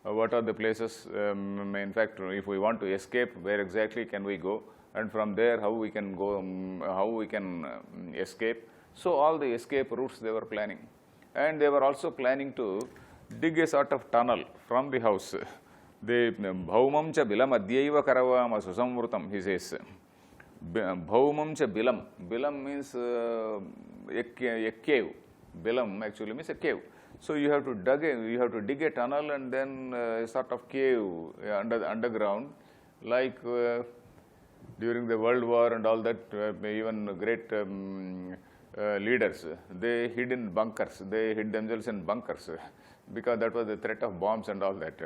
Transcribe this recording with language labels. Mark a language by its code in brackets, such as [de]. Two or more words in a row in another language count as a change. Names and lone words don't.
[en] what are the places, in fact, if we want to escape, where exactly can we go, and from there how we can go, how we can escape. So all the escape routes they were planning, and they were also planning to dig a sort of tunnel from the house. [sa] They भौमं च बिलं अद्यैव कारवाम सुसंवृतम्, [en] he says. [sa] भौमं च बिलं. [en] Bilam means a cave. Bilam actually means a cave. So you have to dig a tunnel and then a sort of cave underground, like during the World War and all that, even great leaders, they hid in bunkers, they hid themselves in bunkers because that was the threat of bombs and all that.